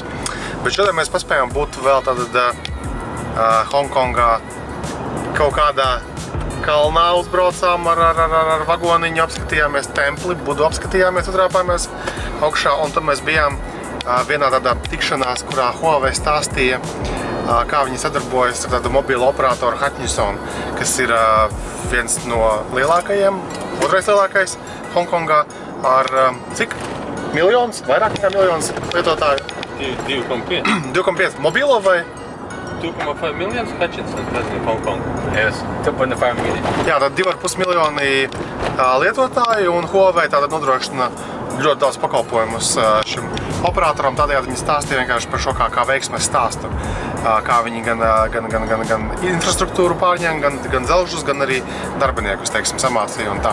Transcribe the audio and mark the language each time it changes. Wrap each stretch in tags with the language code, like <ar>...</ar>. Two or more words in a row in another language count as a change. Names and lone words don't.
<lv>Bet šodien mēs paspējām būt vēl tātad Hongkongā kaut kādā kalnā uzbraucām ar vagoniņu, apskatījāmies templi, Budu apskatījāmies, uzrāpājāmies augšā, un tad mēs bijām vienā tādā tikšanās, kurā Huawei stāstīja, kā viņi sadarbojas ar tādu mobilo operatoru Hutchison, kas ir viens no lielākajiem, otrais lielākais Hongkongā, ar cik? Miljons? Vairāk nekā miljons lietotāju? 2,5. 2,5 mobilo vai? 2,5 miljonus Hutchison president Hong Kong.</lv> <en>Yes, 2,5 million.</en> <lv>Jā, tad 2,5 miljoni lietotāju, un Huawei tātad nodrošina ļoti daudz pakalpojumus šim operatoram. Tādējādi viņi stāstīja vienkārši par šo kā veiksmes stāstu. Kā viņi gan infrastruktūru pārņem, gan zelžus, gan arī darbiniekus, teiksim, samācīja un tā.</lv>